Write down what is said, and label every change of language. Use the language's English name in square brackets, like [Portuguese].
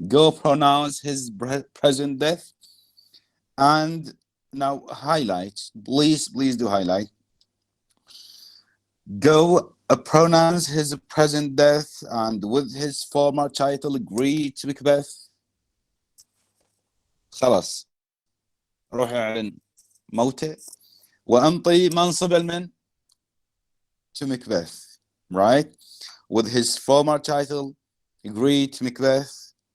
[English] Go pronounce his present death. And now highlight. Please do highlight. Go pronounce his present death and with his former title agree to Macbeth. [Arabic] خلاص. روح اعلن موته وانطي منصب المن [English] to Macbeth, right? With his former title, agree to Macbeth.